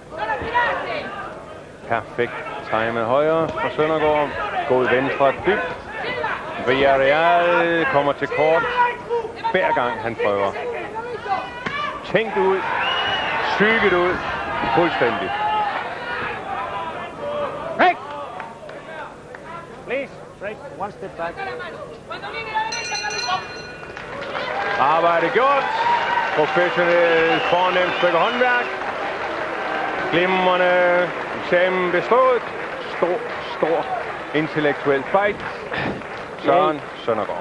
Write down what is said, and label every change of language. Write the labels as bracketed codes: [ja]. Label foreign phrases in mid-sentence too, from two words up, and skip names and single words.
[da] Perfekt timet højre fra Søndergaard. God venstre dybt. Villarreal kommer til kort hver gang han prøver. Tænkt ud. Syget ud. Fuldstændig. [en] Break! Please, break. One step back. [da] Arbejde gjort. Professionelt fornemt stykke håndværk. Glimrende eksamen bestået. Stor intellektuel fight. Søren Søndergaard.